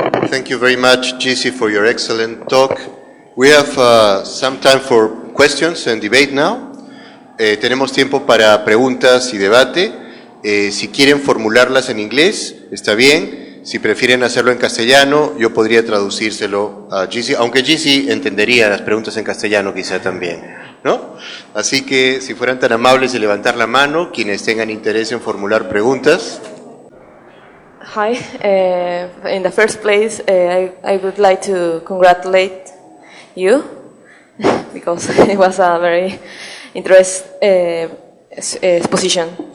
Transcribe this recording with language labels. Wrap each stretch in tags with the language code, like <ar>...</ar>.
<en>Thank you very much, Jesse, for your excellent talk. We have some time for questions and debate now.</en> <es>Tenemos tiempo para preguntas y debate. Si quieren formularlas en inglés, está bien. Si prefieren hacerlo en castellano, yo podría traducírselo a Jesse, aunque Jesse entendería las preguntas en castellano quizá también, ¿no? Así que si fueran tan amables de levantar la mano, quienes tengan interés en formular preguntas.</es> <en>Hi, in the first place, I would like to congratulate you because it was a very interesting exposition.</en>